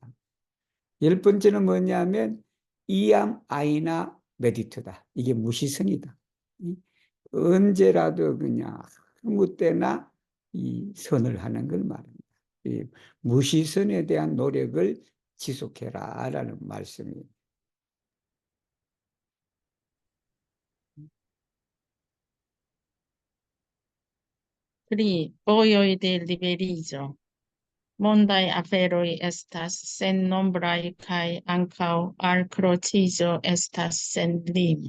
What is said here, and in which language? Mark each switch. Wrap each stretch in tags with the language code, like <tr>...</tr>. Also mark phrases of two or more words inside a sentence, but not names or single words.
<ko>열 번째는 뭐냐면</ko> <eo>iam ajna</eo> <ko>메디트다. 이게 무시선이다. 언제라도 그냥 아무 때나 이 선을 하는 걸 말합니다. 이 무시선에 대한 노력을 지속해라라는 말씀입니다.</ko> <eo>Pri vojoj de liberiĝo. Mondaj aferoj estas sennombraj kaj ankaŭ alkroĉiĝo estas senlima.</eo>